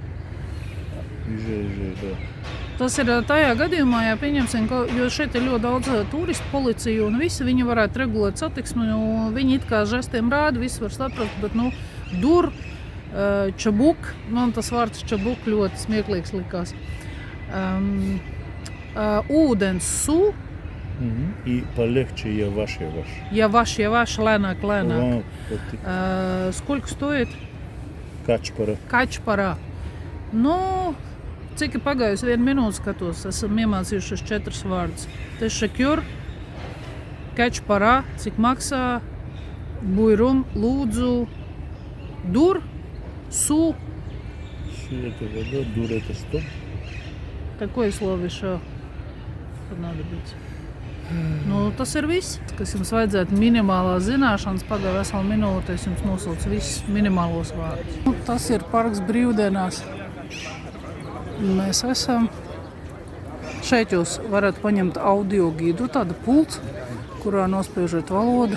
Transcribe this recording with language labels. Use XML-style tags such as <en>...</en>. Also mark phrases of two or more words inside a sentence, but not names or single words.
<lv>Tas ir tajā gadījumā, ja pieņemsim, jo šeit ir ļoti daudz turistu policiju un visi viņi varētu regulēt satiksmi, viņi it kā žestiem rāda, visi var saprast, bet</lv> <tr>dur, čabuk,</tr> <lv>man tas vārds čabuk ļoti smieklīgs likās. Ūdens su.</lv> <ru>И полегче яваш. Яваш, лēnāk. Сколько стоит?</ru> <tr>Kačparā.</tr> <lv>Cik ir pagājusi 1 minūte skatos, esam iemācījušies 4 vārdus.</lv> <tr>Tešakjur, kačparā,</tr> <lv>cik maksā, buyrum, lūdzu,</lv> <tr>dur, su.</tr> <ru>Su это вода, дур это стоп. Какое слово еще понадобится?</ru> <lv>Tas ir viss, kas jums vajadzētu minimālās zināšanas. Pagāja veselu minūti, es jums nosaucu visus minimālos vārdus. Tas ir parks brīvdienās. Mēs esam. Šeit jūs varat paņemt audio gidu, tāda pults, kurā nospiežat valodu.</lv>